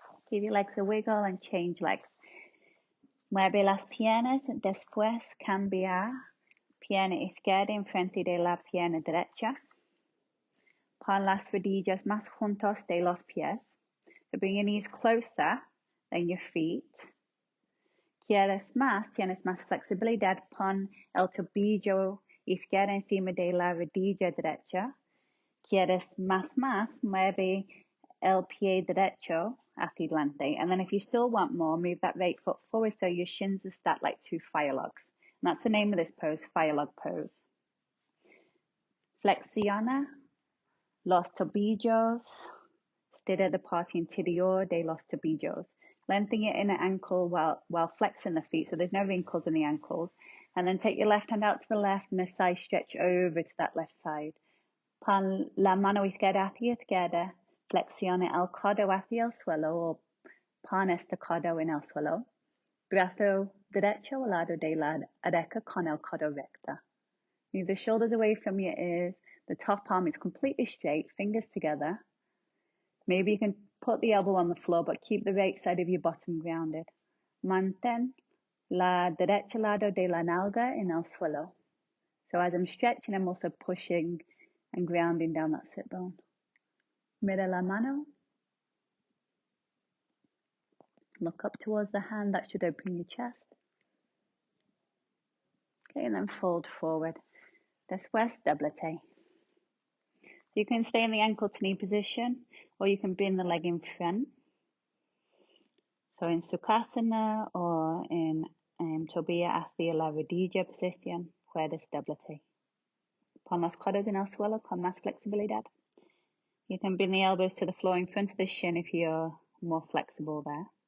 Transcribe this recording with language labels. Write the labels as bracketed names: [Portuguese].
[English] Give your legs a wiggle and change legs. [Spanish] Mueve las piernas, después cambia pierna izquierda enfrente de la pierna derecha. Pon las rodillas más juntos de los pies. [English] So bring your knees closer than your feet. [Spanish] Quieres más, tienes más flexibilidad, pon el tobillo izquierdo encima de la rodilla derecha. Quieres más, mueve el pie derecho hacia adelante. [English] And then if you still want more, move that right foot forward so your shins are stacked like two fire logs. And that's the name of this pose, fire log pose. [Spanish] Flexiona los tobillos. Estira the parte interior de los tobillos. [English] Lengthen your inner ankle while flexing the feet so there's no wrinkles in the ankles. And then take your left hand out to the left and a side stretch over to that left side. [Spanish] Pon la mano izquierda hacia izquierda. Flexiona el codo hacia el suelo o pon este codo en el suelo. Brazo derecho al lado de la derecha con el codo recto. [English] Move the shoulders away from your ears. The top arm is completely straight, fingers together. Maybe you can put the elbow on the floor, but keep the right side of your bottom grounded. [Spanish] Mantén la derecha lado de la nalga en el suelo. [English] So as I'm stretching, I'm also pushing and grounding down that sit bone. [Spanish] Mira la mano. [English] Look up towards the hand. That should open your chest. Okay, and then fold forward. [Spanish] Después, doblete. [English] You can stay in the ankle to knee position, or you can bring the leg in front. So in Sukhasana or in [Spanish] Tobia hacia la rodilla posición, puedes doblete. Pon los codos en el suelo con más flexibilidad. [English] You can bring the elbows to the floor in front of the shin if you're more flexible there.